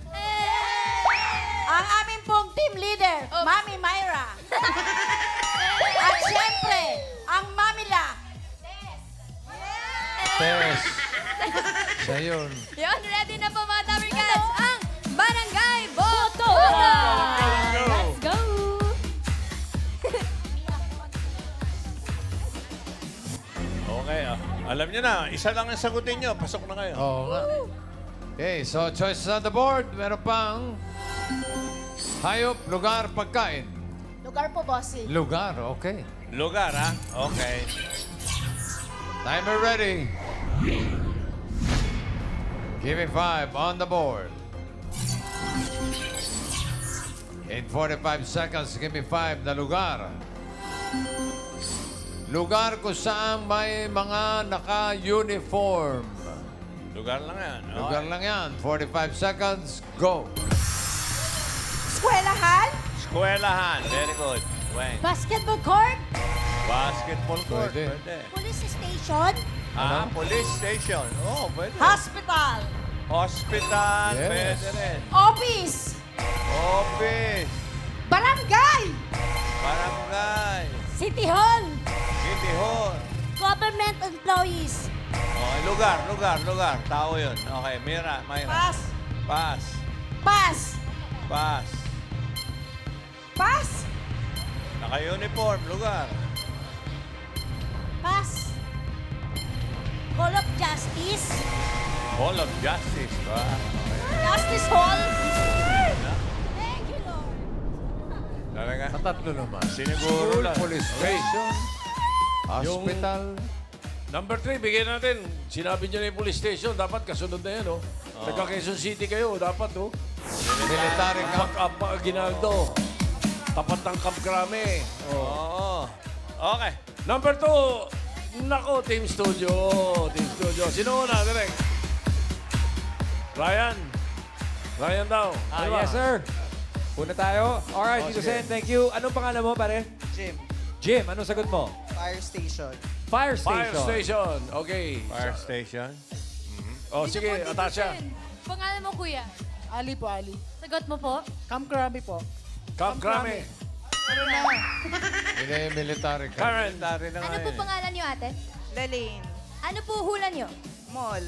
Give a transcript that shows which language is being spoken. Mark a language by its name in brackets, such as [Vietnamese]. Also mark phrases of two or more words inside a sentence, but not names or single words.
[Filipino] Ang aming pong team leader, Mami Myra. At syempre, ang Mami La. Tess. Siya yun. Yun, ready na po mga Dabarkads ang Barangay Boto! Botocan! [English] Let's go! [Filipino] Okay, alam niyo na. Isa lang ang sagutin niyo. Pasok na kayo. Oo nga. [English] Okay, so choices on the board. [Filipino] Meron pang hayop, lugar, pagkain. Lugar po, bossy. Lugar, okay. Lugar, ha? Okay. [English] Timer ready. Give me 5 on the board. In 45 seconds, give me 5 [Filipino] na lugar. Lugar kung saan may mga naka-uniform. Lugar lang yan. Lugar lang yan. 45 seconds, go. Eskwelahan, Eskwelahan. [English] Very good. [Filipino] Weng. [English] basketball court, Basketball court. [Filipino] Pwede. Pwede. [English] police station, Police station. Oh, pwede. hospital, Hospital. Yes. [Filipino] Pwede rin. [English] office, Office. [Filipino] barangay, Barangay. [English] city hall, City Hall. government employees. [Filipino] Okay, lugar. Tao yun. Okay, Myra. [English] Pass. Pass. Pass. Pass. Pass. [Filipino] Naka-uniform. Lugar. [English] Pass. Hall of Justice. Hall of Justice. Justice Hall. Thank you, Lord. [Filipino] Talaga? Sa tatlo naman. Siniguro School, lang. [English] police station, hospital. [Filipino] Number 3, bigyan natin. Sinabi niyo na yung [English] police station. [Filipino] Dapat kasunod na yan, oh. Taga Quezon City kayo. Dapat, oh. [English] Military camp. Back up [Filipino] Aguinaldo. Tapat ng Camp Crame. Oo. Okay. Number 2, nako, Team Studio. Team Studio. Sino una, direct? Ryan. Ryan daw. Ano ba? [English] Yes, sir. [Filipino] Una tayo. [English] Alright, Tito [Filipino] sige. [English] Sen, thank you. [Filipino] Anong pangalan mo, pare? Jim, Jim, anong sagot mo? [English] fire station. Fire Fire station. Station. Okay. Fire station. [Filipino] Oh, sige, Atasha. Pangalan mo, kuya? Ali po, Ali. Sagot mo po? Camp Krabi po. Camp Crame. Ano na? [English] Military camp. [Filipino] Karen. Dari na Ano po pangalan niyo, ate? Lalane. Ano po hula nyo? Mall.